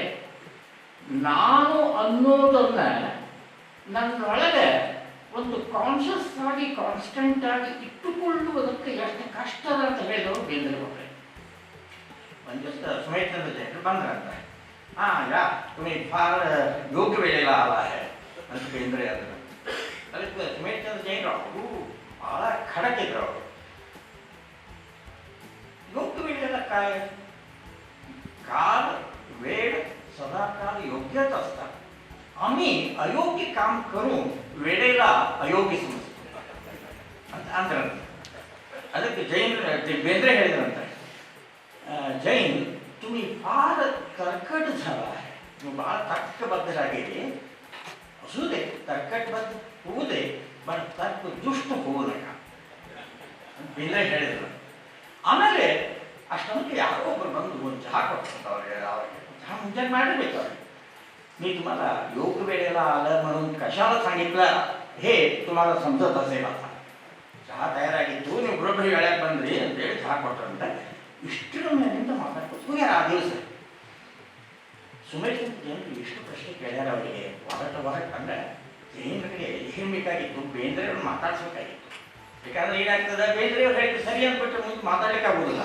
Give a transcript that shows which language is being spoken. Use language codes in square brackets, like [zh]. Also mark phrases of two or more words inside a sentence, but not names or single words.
[kn] ನಾನು ಅನ್ನೋದನ್ನ ನನ್ನೊಳಗೆ ಒಂದು ಕಾನ್ಷಿಯಸ್ ಆಗಿ, ಕಾನ್ಸ್ಟೆಂಟ್ ಆಗಿ ಇಟ್ಟುಕೊಳ್ಳುವುದಕ್ಕೆ ಎಷ್ಟು ಕಷ್ಟದ ಅಂತ ಹೇಳಿದವರು ಬೇಂದ್ರೆ ಕೊಟ್ಟರೆ. ಒಂದು ದಿವಸ ಸುಮೇರ್ ಚಂದ್ರ ಜೈನರು ಬಂದ್ರಂತ. [mr] ಯಾ तुम्ही फार योग्य वेळेला आला आहे [kn] ಅಂತ ಬೇಂದ್ರೆ ಅಂದರು. ಅದಕ್ಕೆ ಸುಮೇರ್ ಚಂದ್ರ ಜೈನರು ಅವರು ಬಹಳ ಖಡಕ್ ಇದ್ರು. [mr] ಅವರು योग्य वेळेला काय, काल वेळ सदाकाल योग्यच असतात. आम्ही अयोग्य काम करून वेळेला अयोग्य समजतो [kn] ಅಂತ ಅಂದ್ರಂತ. ಅದಕ್ಕೆ ಬೇಂದ್ರೆ ಹೇಳಿದ್ರಂತೆ, [mr] जैन तुम्ही फार कर्कट झाला आहे, तुम्ही फार तर्कबद्धರಾಗಿರಿ. असू दे, तर्कटबद्ध होऊ दे, पण तर्क दुष्ट होऊ नका [kn] ಅಂತ ಬೇಂದ್ರೆ ಹೇಳಿದ್ರು. ಆಮೇಲೆ ಅಷ್ಟೊಂದು ಯಾರೋ ಒಬ್ಬರು ಬಂದು ಒಂದು ಚಹಾ ಕೊಡ್ತಾರೆ. ಅವ್ರಿಗೆ चहा ಮುಂಜಾನೆ ಮಾಡಿರ್ಬೇಕು. [mr] ಅವ್ರಿಗೆ मी तुम्हाला योग्य वेळेला आलं म्हणून कशाला सांगितलं हे तुम्हाला समजत असेल. आता चहा [kn] ತಯಾರಾಗಿತ್ತು, ನೀವು ಬರೋಬ್ಬರಿ ವೇಳೆಗೆ ಬಂದ್ರಿ ಅಂತೇಳಿ ಚಹಾ ಕೊಟ್ಟರಂತ. ಇಷ್ಟರ ಮೇಲಿಂದ ಮಾತಾಡ್ಕೊಂಡು ಹೋಗ್ಯಾರ. ಆ ದಿವಸ ಸುಮೇರ್ ಚಂದ್ರ ಜೈನರು ಎಷ್ಟು ಪ್ರಶ್ನೆ ಕೇಳ್ಯಾರ ಅವರಿಗೆ. ಹೊರಟ ಅಂದ್ರೆ ಜೈನರಿಗೆ ಏನು ಬೇಕಾಗಿತ್ತು, ಬೇಂದ್ರೆಯವ್ರು ಮಾತಾಡ್ಸ್ಬೇಕಾಗಿತ್ತು. ಯಾಕಂದ್ರೆ ಏನಾಗ್ತದೆ, ಬೇಂದ್ರೆಯವ್ರು ಹೇಳಿದ್ರು ಸರಿ ಅಂದ್ಬಿಟ್ರೆ ಮುಂದೆ ಮಾತಾಡ್ಲಿಕ್ಕೆ ಆಗೋದಿಲ್ಲ.